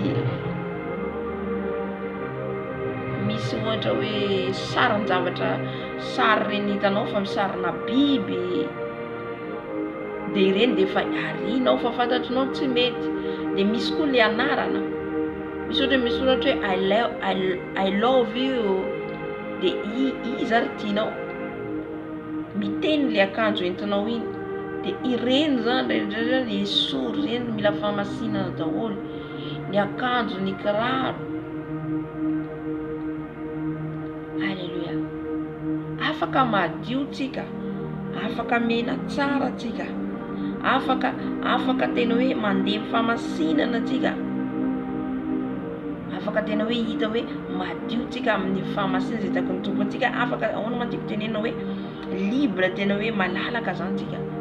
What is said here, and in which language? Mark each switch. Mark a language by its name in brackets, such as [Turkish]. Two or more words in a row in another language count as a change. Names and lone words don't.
[Malagasy] ohatra hoe sarin-javatra sary reny hitanao fa misarina biby de ireny de efa arinao fa fantatrinao tsy mety de misy koa le anarana misy ohatra misoratra hoe [English] I love you [Malagasy] de izy ary tianao miteny le akanjo entinao iny de ireny zany le sory reny mila fahamasinana daholo ny akanjo ny kiraro halleluia afaka madio tsika afaka mena tsara tsika afaka tena hoe mandeha fahamasinana tsika afaka tena hoe hita hoe madio tsika amin'ny fahamasinana zay takony tompontsika afaka ahoana matiko tenena hoe libre tena hoe malalaka zany tsika